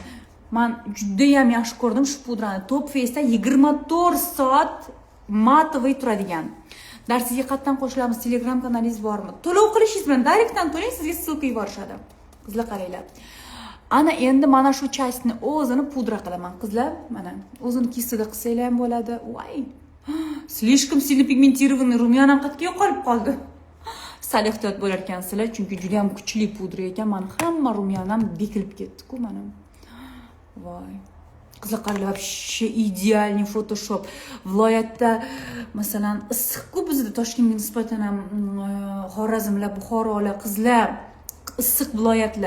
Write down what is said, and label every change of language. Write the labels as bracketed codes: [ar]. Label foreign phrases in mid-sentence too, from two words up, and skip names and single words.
[uz] Men juda ham yaxshi ko'rdim shu pudrani. Top Face'da 24 soat matoviy turadigan. Darsizga qatdan qo'shilamiz, Telegram kanalingiz bormi? To'lov qilishingiz bilan direktdan to'lang, sizga ssilka yuborishadi. Qizlar qaranglar. Ana endi mana shu chastni o'zini pudra qilaman. Qizlar, mana o'zini kissida qilsanglar ham bo'ladi. Voy. [ru] Слишком сильно пигментированный [uz] rumyanam qatga yo'qolib qoldi. Sal ehtiyot bo'lar ekansizlar, chunki juda ham kuchli pudra ekan. Men hamma rumyanam bekilib ketdi-ku mana. Voy. Qizlar qaranglar, [ru] вообще идеальный Photoshop. [uz] Viloyatda masalan issiq-ku bizda Toshkentga nisbatan ham Xorazmlar, Buxorolar, qizlar issiq viloyatlar.